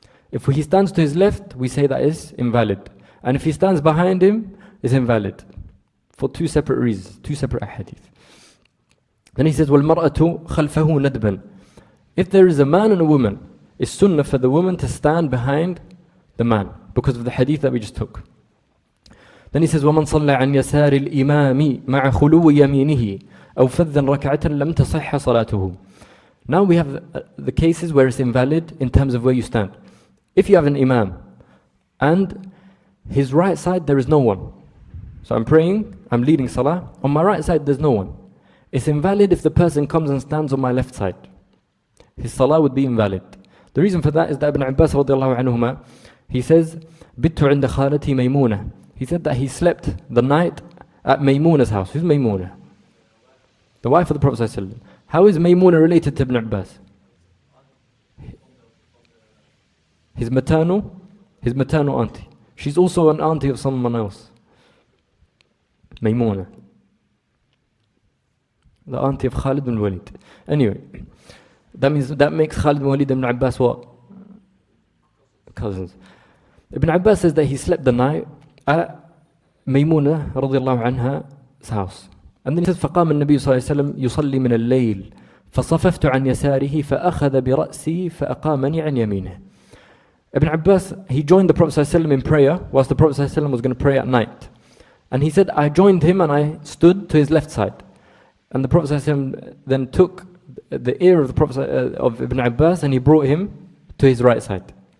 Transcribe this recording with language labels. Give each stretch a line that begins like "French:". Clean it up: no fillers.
English: If he stands to his left, we say that is invalid, and if he stands behind him, it's invalid, for 2 separate reasons, 2 separate hadith. Then he says,
Arabic: وَالْمَرْأَةُ خَلْفَهُ نَدْبًا.
English: If there is a man and a woman, it's sunnah for the woman to stand behind the man, because of the hadith that we just took. Then he says,
Arabic: وَمَنْ صَلَّى عَنْ يَسَارِ الْإِمَامِ مَعَ خُلُوِّ يَمِينِهِ أَوْ فَذًّا رَكَعَةً لَمْ تَصِحَّ صَلَاتُهُ.
English: Now we have the cases where it's invalid in terms of where you stand. If you have an imam and his right side there is no one, so I'm praying, I'm leading salah, on my right side there's no one, it's invalid if the person comes and stands on my left side. His salah would be invalid. The reason for that is that Ibn Abbas radiallahu anhuma, he says,
Arabic: بِتُّ عِنْدَ خَالَتِي مَيْمُونَةٍ.
English: He said that he slept the night at Maymuna's house. Who's Maymuna? The wife of the Prophet ﷺ. How is Maymuna related to Ibn Abbas? his maternal auntie. She's also an auntie of someone else. Maymuna, the auntie of Khalid bin Walid. Anyway, that makes Khalid bin Walid and Ibn Abbas what? Cousins. Ibn Abbas says that he slept the night at Maymuna radiallahu anha's house. And then he says,
Arabic: فقام النبي صلى الله عليه وسلم يصلي من الليل فصففت عن يساره فأخذ برأسي فأقامني عن يمينه.
English: Ibn Abbas, he joined the Prophet ﷺ in prayer whilst the Prophet ﷺ was going to pray at night. And he said, I joined him and I stood to his left side. And the Prophet ﷺ then took the ear of the Prophet of Ibn Abbas and he brought him to his right side.